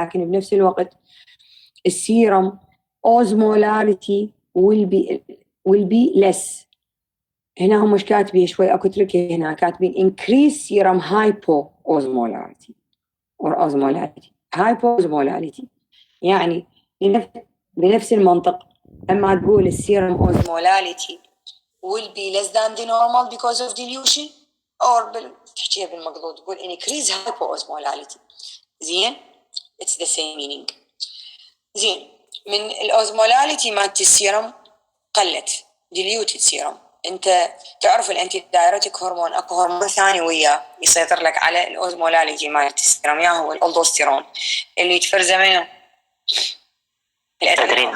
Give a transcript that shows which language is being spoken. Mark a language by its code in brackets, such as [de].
[ar] لكن بنفس الوقت السيرم اوزمولاريتي [en] will be less. [ar] هنا هم مش كاتبين شوي اكو تركي هنا كاتبين [en] increase serum hypoosmolarity or osmolarity hypoosmolarity. [ar] يعني بنفس المنطق لما تقول السيرم اوزمولاريتي [en] will be less than the normal because of dilution or [ar] تحكيها بالمقلوب تقول [en] increase hypoosmolarity. [ar] زين [en] it's the same meaning. [ar] زين. من الاوزمولاريتي مالت السيرم قلت diluted سيرم. انت تعرف الانتي دايريتيك هرمون اكو هرمون ثاني وياه يسيطر لك على الاوزمولاريتي مالت السيرم، يا هو الالدوستيرون اللي يتفرزه منه الادرينالين.